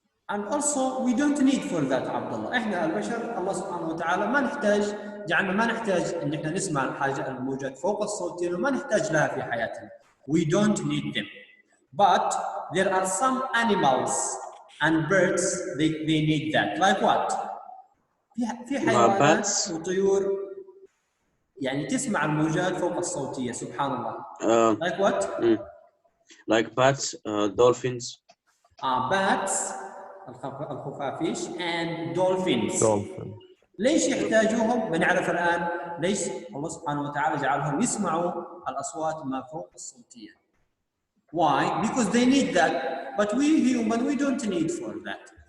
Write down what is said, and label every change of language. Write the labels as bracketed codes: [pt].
[en] And also we don't need for that عبد الله. [ar] إحنا البشر الله سبحانه وتعالى ما نحتاج جعلنا ما نحتاج إن إحنا نسمع الحاجة الموجات فوق الصوتية وما نحتاج لها في حياتنا. [en] We don't need them. But there are some animals and birds they need that. Like what? [ar] في حيوانات وطيور يعني تسمع الموجات فوق الصوتية سبحان الله. [en] Like what? Like bats, dolphins. Bats الخفافيش and dolphins. [ar] ليش يحتاجوهم؟ بنعرف الآن ليش الله سبحانه وتعالى جعلهم يسمعوا الأصوات ما فوق الصوتية. [en] Why? Because they need that, but we human we don't need for that.